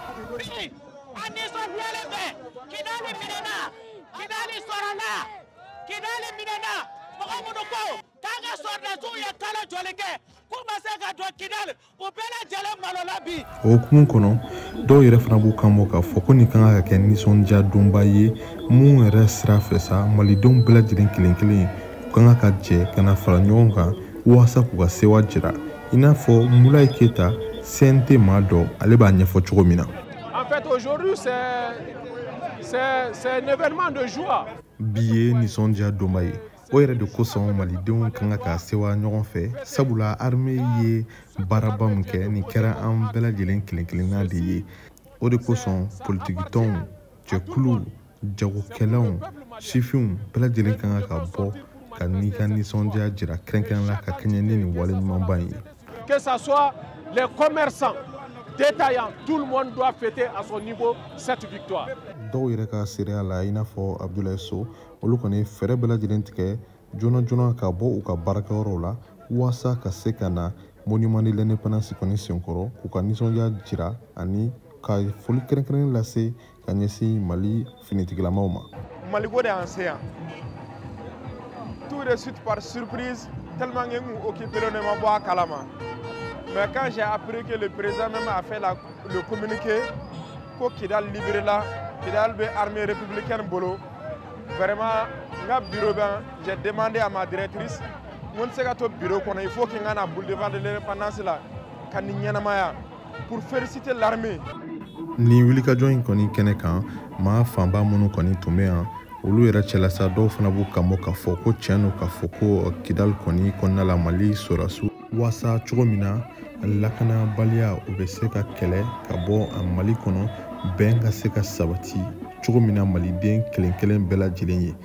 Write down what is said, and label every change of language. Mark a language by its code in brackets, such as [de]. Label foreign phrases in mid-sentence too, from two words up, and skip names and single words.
[bm] O hukumu kɔnɔ dɔw yɛrɛ fana b'u kan bɔ k'a fɔ ko nin kan ka kɛ nisɔndiya donba ye mun yɛrɛ sira fɛ sa malidenw bɛɛ lajɛlen kelen kelen u kan ka jɛ ka na fara ɲɔgɔn kan waasa k'u ka sewa jira i n'a fɔ Moulaye Keita CNT maa dɔ ale b'a ɲɛfɔ cogo min na. [fr] En fait aujourd'hui c'est un événement de joie. [bm] Bi ye nisɔndiya donba ye. O yɛrɛ de kosɔn malidenw kan ka sewa ɲɔgɔn fɛ sabula armée ye baaraba min kɛ nin kɛra an bɛɛ lajɛlen kelen kelenna de ye o de kosɔn politikitɔnw jɛkuluw jagokɛlaw sifinw bɛɛ lajɛlen kan ka bɔ ka n'i ka nisɔndiya jira kɛrɛnkɛrɛnla ka kɛɲɛ ni nin wale ɲumanba in ye. [fr] Que ça soit les commerçants détaillants, tout le monde doit fêter à son niveau cette victoire. [bm] Dɔw yɛrɛ ka seereya la i n'a fɔ Abdoulaye So olu kɔni fɛɛrɛ bɛɛ lajɛlen tigɛ joona joona ka bɔ u ka baarakɛyɔrɔw la waasa ka se ka na [fr] monument de l'indépendance [bm] kɔni senkɔrɔ k'u ka nisɔndiya jira ani ka foli kɛrɛnkɛrɛnnen lase ka ɲɛsin Mali finitigilamaw ma. Maliko de y'an se yan. [fr] Tout de suite par surprise tellement que nous occupé [bm] ne ma bɔ a kalama. [fr] Mais quand j'ai appris que le président même a fait le communiqué que Kidal libéré là, [bm] Kidal be [fr] armée républicaine [bm] bolo, [fr] vraiment, bureau j'ai demandé à ma directrice, mon secrétaire bureau il faut qu'il y ait un boulevard de l'indépendance là, pour féliciter l'armée. [bm] Ni wulikajɔ in kɔni kɛnɛ kan maa fanba minnu kɔni tun bɛ yan olu yɛrɛ cɛla sa dɔw fana b'u kan bɔ k'a fɔ ko tiɲɛ don k'a fɔ ko Kidali kɔni kɔnɔna la Mali sɔrɔdasiw waasa cogo min na lakanabaliya u bɛ se ka kɛlɛ ka bɔ a Mali kɔnɔ bɛn ka se ka sabati cogo min na maliden kelen kelen bɛɛ lajɛlen ye.